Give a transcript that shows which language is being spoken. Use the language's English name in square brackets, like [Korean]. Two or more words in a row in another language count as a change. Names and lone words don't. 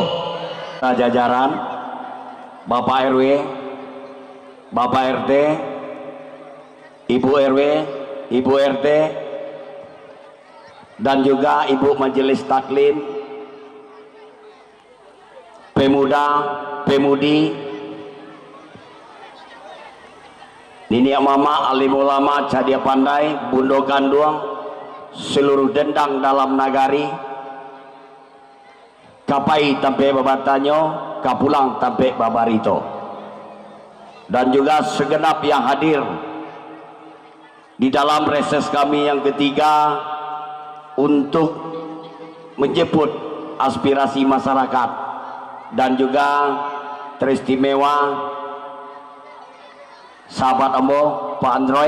[Indonesian] Jajaran Bapak RW, Bapak RT, Ibu RW, Ibu RT, dan juga Ibu Majelis Taklim, Pemuda, Pemudi, Nini Mama, Alim Ulama, Cadia Pandai, Bundo Ganduang, seluruh dendang dalam nagari, [Minangkabau] kapai tampe babatanyo, kapulang tampe babarito, [Indonesian] dan juga segenap yang hadir di dalam reses kami yang ketiga untuk menjemput aspirasi masyarakat, dan juga teristimewa sahabat Ambo Pak Androy.